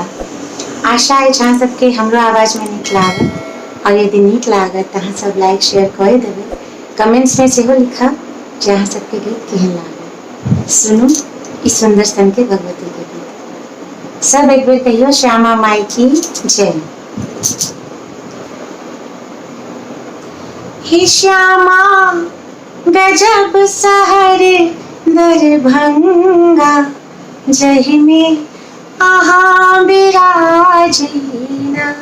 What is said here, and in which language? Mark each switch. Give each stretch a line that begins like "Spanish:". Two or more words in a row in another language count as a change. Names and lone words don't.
Maithili: आशा अछि अहाँ सबके हमरो आवाज में नीक लागत और यदि नीक लागत तऽ अहाँ सब लाइक शेयर कऽ देबै। कमेंट्स में सेहो लिखब जे अहाँ सबके गीत केहन लागल। सुनू ई सुंदर सन के भगवती के गीत। सब एक बेर कहियो श्यामा माई की जय। हे श्यामा गजब शहर दरभंगा, जहि में अहाँ विराजीना।